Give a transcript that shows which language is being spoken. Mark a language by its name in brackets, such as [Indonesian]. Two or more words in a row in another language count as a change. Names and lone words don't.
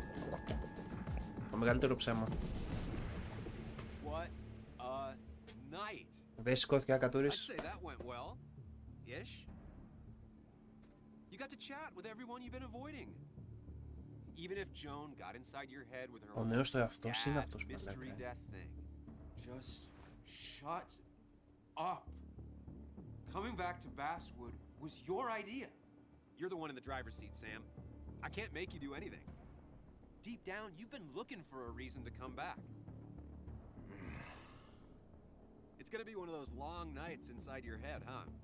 [Greek] Το μεγαλύτερο ψέμα. [English] What a night. [Greek] Δεν σηκώθηκε να κατουρίσει. [English] I'd say that went well. Ish. You got to chat with everyone you've been avoiding. Even if Joan got inside your head with her [Greek] Ο νέος του εαυτός είναι αυτός, μαλάκα. [English] mystery death thing. Just shut up. Coming back to Basswood was your idea. You're the one in the driver's seat, Sam. I can't make you do anything. Deep down, you've been looking for a reason to come back. It's gonna be one of those long nights inside your head, huh?